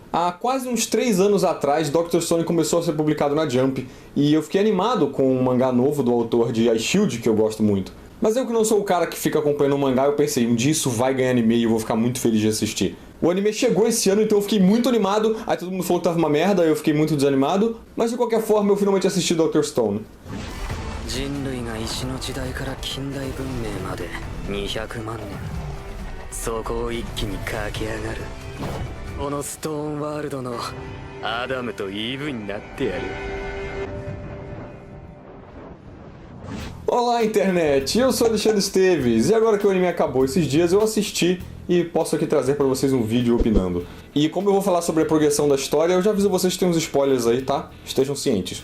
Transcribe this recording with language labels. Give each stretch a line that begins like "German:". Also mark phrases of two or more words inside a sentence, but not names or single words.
Portuguese: Há quase uns 3 anos atrás, Dr. Stone começou a ser publicado na Jump, e eu fiquei animado com um mangá novo do autor de Ice Shield, que eu gosto muito. Mas eu que não sou o cara que fica acompanhando o mangá, eu pensei, um dia isso vai ganhar anime e eu vou ficar muito feliz de assistir. O anime chegou esse ano, então eu fiquei muito animado, aí todo mundo falou que tava uma merda, eu fiquei muito desanimado, mas de qualquer forma eu finalmente assisti Dr. Stone.
Japanese: 人類が石の時代から近代文明まで200万年そこを一気に駆け上がるこのストーンワールドのアダムとイブになってやる
Portuguese: Olá internet, eu sou Alexandre Esteves, e agora que o anime acabou esses dias eu assisti e posso aqui trazer pra vocês um vídeo opinando. E como eu vou falar sobre a progressão da história, eu já aviso vocês que tem uns spoilers aí, tá? Estejam cientes.